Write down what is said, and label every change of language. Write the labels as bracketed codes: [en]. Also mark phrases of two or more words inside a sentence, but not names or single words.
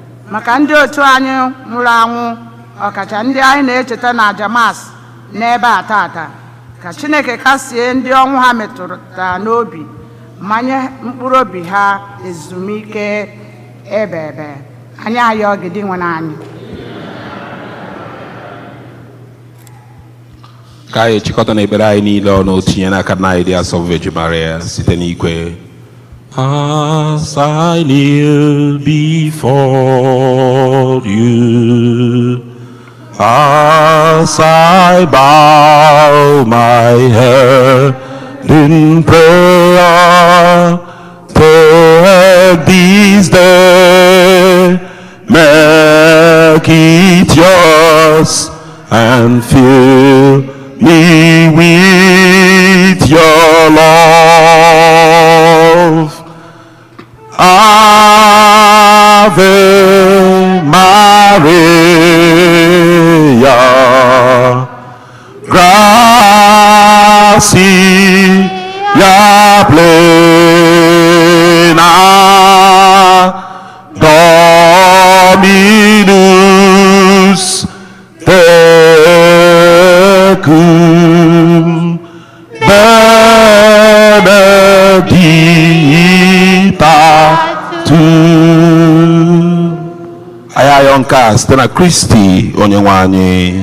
[ig] Maka ndị otu anyị nwụrụ anwụ, ọkacha ndị anyị na-echeta na aja Mass n'ebe a taata, ka Chineke kasie ndị ọnwụ ha metụtara n'obi, ma nye mkpụrụ obi ha ezumike ebe ebe. Anyị ayọ gị, dị nwe n'anyị. Ka anyị chịkọta n'ekpere anyị niile ọnụ, tinye n'aka nna anyị dị asọ Virgin Maria site n'ikwe. [en] As I kneel before you, as I bow my head in prayer, take this day, make it yours, and fill me with your love. [la] Ave Maria, gratia plena, Dominus tecum, benedicta tu. [ig] Anyị ayọ nke a site na Kristi onye nwe anyị.